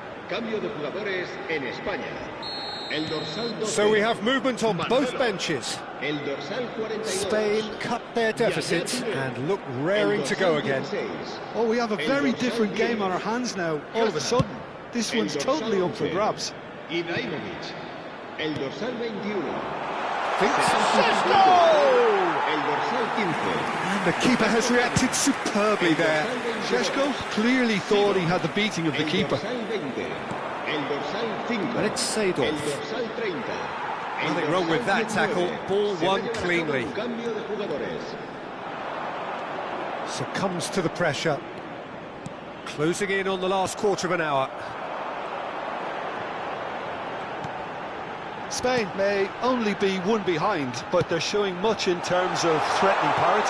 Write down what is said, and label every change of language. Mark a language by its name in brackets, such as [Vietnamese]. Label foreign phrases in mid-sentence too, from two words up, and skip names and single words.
[Spanish] Cambio de jugadores en España. El dorsal 12. [English] So we have movement on both benches. [Spanish] El dorsal 42. [English] Spain cut their deficit and look raring to go again. Oh, we have a very different game on our hands now, all of a sudden. This one's totally up for grabs. [Spanish] Ibrahimovic. El dorsal 21. El dorsal 15. [English] And the keeper has reacted superbly there. Šeško clearly thought he had the beating of the keeper. [Spanish] El dorsal 5. [English] But it's Seedorf. [Spanish] El dorsal 30. [English] Nothing wrong with that tackle. Ball won cleanly. [Spanish] Cambio de jugadores. [English] Succumbs to the pressure. Closing in on the last quarter of an hour. Spain may only be one behind, but they're showing much in terms of threatening parity.